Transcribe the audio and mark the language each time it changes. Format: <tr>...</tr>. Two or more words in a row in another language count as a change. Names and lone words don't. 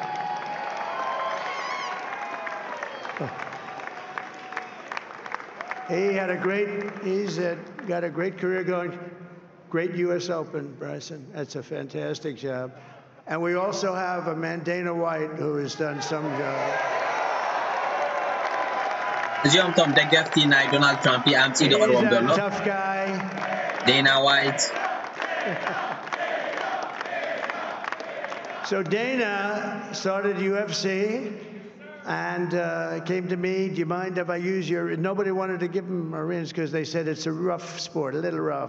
<en>He had a great, got a great career going. Great U.S. Open, Bryson. That's a fantastic job. And we also have a man, Dana White, who has done some job.</en> <ti>እዚኦም ቶም ደገፍቲ ናይ ዶናልድ ትራምፕ ኣምፂ ደቕርቦም ዘሎ</ti> <en>tough guy. Dana White. So Dana started UFC and came to me, do you mind if I use your, nobody wanted to give him Marines because they said it's a rough sport, a little rough.</en>